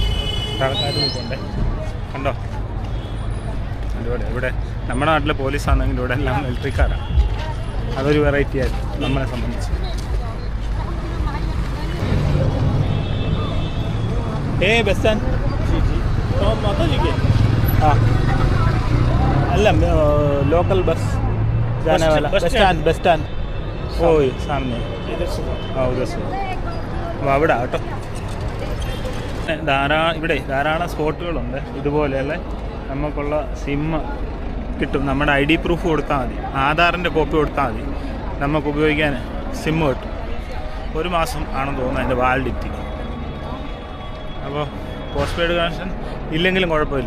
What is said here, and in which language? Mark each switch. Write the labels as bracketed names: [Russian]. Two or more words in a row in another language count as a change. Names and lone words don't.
[Malayalam] പട്ടാളക്കാരും നിൽക്കുന്നുണ്ട്, കണ്ടോ. ഇവിടെ ഇവിടെ നമ്മുടെ നാട്ടിലെ പോലീസാണെങ്കിൽ ഇവിടെ എല്ലാം മിലിറ്ററിക്കാരാണ്. അതൊരു വെറൈറ്റി ആയിരുന്നു നമ്മളെ സംബന്ധിച്ച്. [English] bus stand [Hindi] हाँ अल्लाह [English] local bus [Hindi] जाने वाला [English] bus stand [Hindi] ओ सामने हाँ उधर से [Malayalam] അവിടെ കേട്ടോ. ഇവിടെ ധാരാളം സ്പോട്ടുകളുണ്ട് ഇതുപോലെയുള്ള. നമുക്കുള്ള സിം കിട്ടും. നമ്മുടെ [English] ID proof [Malayalam] കൊടുത്താൽ മതി, ആധാറിൻ്റെ കോപ്പി കൊടുത്താൽ മതി, നമുക്ക് ഉപയോഗിക്കാൻ സിം കിട്ടും. 1 മാസം ആണെന്ന് തോന്നുന്നു അതിൻ്റെ വാലിഡിറ്റി. അപ്പോൾ [English] post paid connection [Malayalam] ഇല്ലെങ്കിലും കുഴപ്പമില്ല.